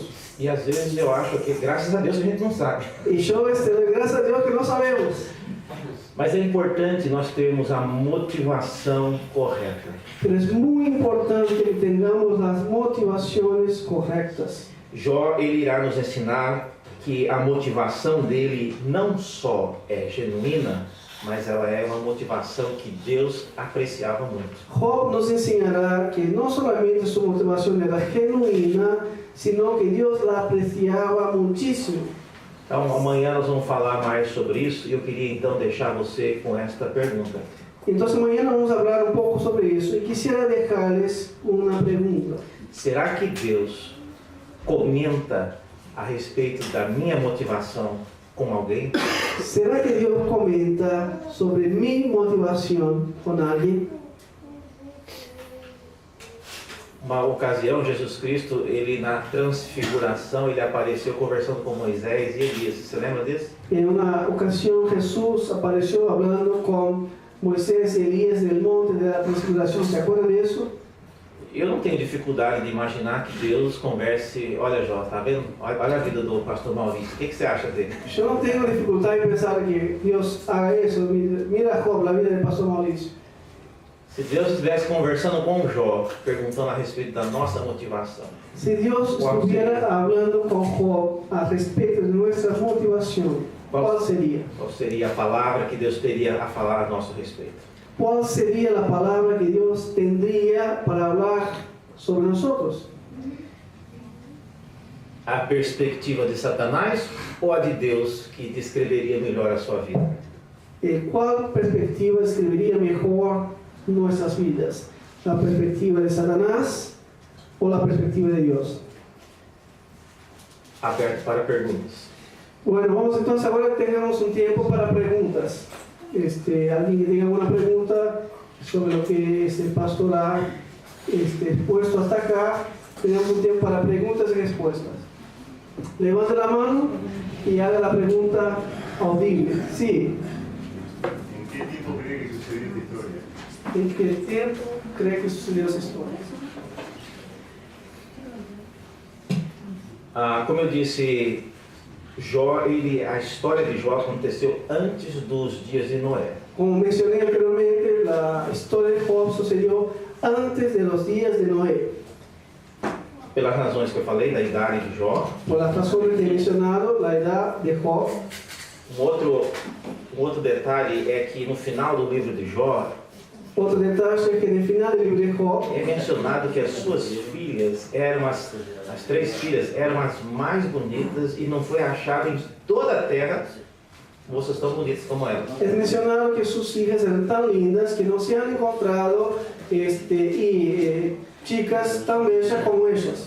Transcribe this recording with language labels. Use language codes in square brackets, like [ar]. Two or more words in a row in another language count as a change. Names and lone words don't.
[pt] E às vezes eu acho que, graças a Deus, a gente não sabe. [es] Y yo, gracias a Dios que no sabemos. [pt] Mas é importante nós termos a motivação correta. [es] Pero es muy importante que tengamos las motivaciones correctas. [pt] Jó, ele irá nos ensinar que a motivação dele não só é genuína, mas ela é uma motivação que Deus apreciava muito. [es] Job nos enseñará que no solamente su motivación era genuina, sino que Dios la apreciaba muchísimo. [pt] Então amanhã nós vamos falar mais sobre isso e eu queria então deixar você com esta pergunta. [es] Entonces mañana vamos a hablar un poco sobre eso y quisiera dejarles una pregunta. [pt] Será que Deus comenta a respeito da minha motivação com alguém? [es] ¿Será que Dios comenta sobre mi motivación con alguien? [pt] Uma ocasião, Jesus Cristo, ele na transfiguração, ele apareceu conversando com Moisés e Elias. Você lembra disso? [es] En una ocasión Jesús apareció hablando con Moisés y Elías del monte de la transfiguración. ¿Se acuerdan de eso? [pt] Eu não tenho dificuldade de imaginar que Deus converse. Olha, Jó, tá vendo? Olha a vida do pastor Maurício. O que você acha dele? [es] Yo no tengo dificultad en pensar que Dios haga eso. Mira Job, la vida del pastor Mauricio. [pt] Se Deus estivesse conversando com Jó, perguntando a respeito da nossa motivação. [es] Si Dios estuviera hablando con Job a respecto de nuestra motivación, ¿cuál sería? [pt] Qual seria a palavra que Deus teria a falar a nosso respeito? [es] ¿Cuál sería la palabra que Dios tendría para hablar sobre nosotros? [pt] A perspectiva de Satanás ou a de Deus que descreveria melhor a sua vida? [es] ¿Cuál perspectiva escribiría mejor nuestras vidas? ¿La perspectiva de Satanás o la perspectiva de Dios? [pt] Aberto para perguntas. [es] Bueno, vamos entonces ahora tengamos un tiempo para preguntas. Alguien que tenga alguna pregunta sobre lo que el pastor ha expuesto hasta acá, tenemos un tiempo para preguntas y respuestas. Levante la mano y haga la pregunta audible. Sí. ¿En qué tiempo cree que sucedió esta historia? ¿En qué tiempo cree que sucedió esa historia? [pt] Como eu disse, Jó, a história de Jó aconteceu antes dos dias de Noé. [es] Como mencioné anteriormente, la historia de Job sucedió antes de los días de Noé. [pt] Pelas razões que eu falei, da idade de Jó. [es] Por las razones que he mencionado, la edad de Job. [pt] Um outro detalhe é que no final do livro de Jó, [es] Otro detalle es que en el final del libro de Job [pt] é mencionado que as suas filhas eram as três filhas eram as mais bonitas e não foi achado em toda a terra moças tão bonitas como elas. [es] es mencionado que sus hijas eran tan lindas que no se han encontrado chicas tan bellas como ellas.